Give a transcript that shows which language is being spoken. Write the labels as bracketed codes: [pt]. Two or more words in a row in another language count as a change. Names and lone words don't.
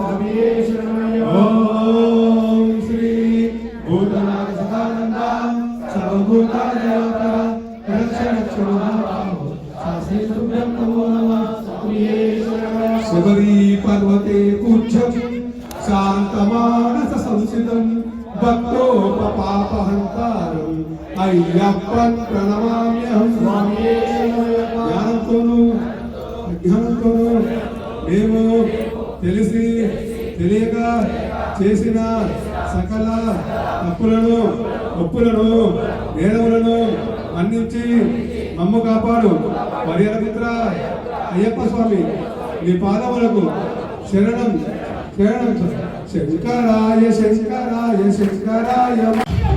[sa] ओम श्री भूतनाथ सदानंदा सर्वभूतादयापरा रक्षरक्षमाहो शास्त्रेभ्यं नमो नमः शबरी पर्वते पूज्यं शान्तमानस संसितं भक्तोपपापहंतारं अय्यप्पन प्रणमाम्यहं [te] జ్ఞానంతోనూ మేము తెలిసి తెలియక చేసిన సకల తప్పులను ఒప్పులను నేరములను మన్నించి మమ్ము కాపాడు పరిహరమిత్ర అయ్యప్ప స్వామి నీ పాదములకు శరణం శరణం శంకరాయ శంకరాయ శంకరాయ